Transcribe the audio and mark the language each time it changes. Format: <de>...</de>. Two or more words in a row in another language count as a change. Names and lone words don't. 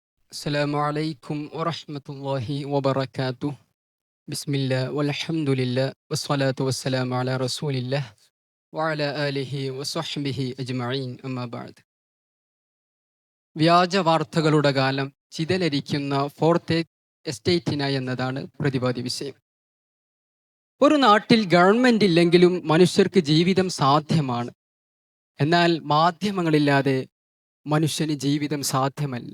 <ar>السلام عليكم ورحمة الله وبركاته. بسم الله والحمد لله والصلاة والسلام على رسول الله وعلى آله وصحبه أجمعين أما بعد.</ar> <ml>വ്യാജ വാർത്തകളുടെ കാലം ചിതലരിക്കുന്ന ഫോർത്ത് എസ്റ്റേറ്റിനായി എന്നതാണ് പ്രതിപാദ്യ വിഷയം. ഒരു നാട്ടിൽ ഗവൺമെന്റ് ഇല്ലെങ്കിലും മനുഷ്യർക്ക് ജീവിതം സാധ്യമാണ്. എന്നാൽ മാധ്യമങ്ങളില്ലാതെ മനുഷ്യന് ജീവിതം സാധ്യമല്ല.</ml>